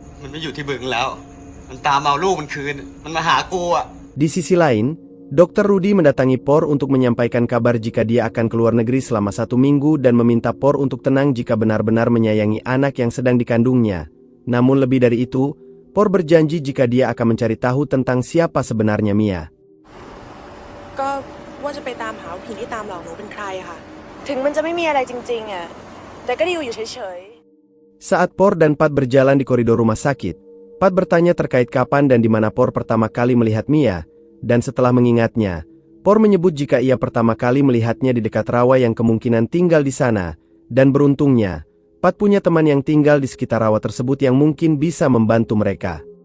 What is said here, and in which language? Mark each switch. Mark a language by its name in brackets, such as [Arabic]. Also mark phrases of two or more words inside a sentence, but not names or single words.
[Indonesian] Di sisi lain, Dr. Rudy mendatangi Por untuk menyampaikan kabar jika dia akan keluar negeri selama 1 minggu dan meminta Por untuk tenang jika benar-benar menyayangi anak yang sedang dikandungnya. Namun lebih dari itu, Por berjanji jika dia akan mencari tahu tentang siapa sebenarnya Mia. [Thai] ก็ว่าจะไปตามหาผู้หญิงที่ตามหลอกหนูเป็นใครค่ะถึงมันจะไม่มีอะไรจริงๆอ่ะแต่ก็ดีอยู่เฉยๆ [Indonesian] Saat Por dan Pat berjalan di koridor rumah sakit, Pat bertanya terkait kapan dan di mana Por pertama kali melihat Mia, dan setelah mengingatnya, Por menyebut jika ia pertama kali melihatnya di dekat rawa yang kemungkinan tinggal di sana, dan beruntungnya, Pat punya teman yang tinggal di sekitar rawa tersebut yang mungkin bisa membantu mereka.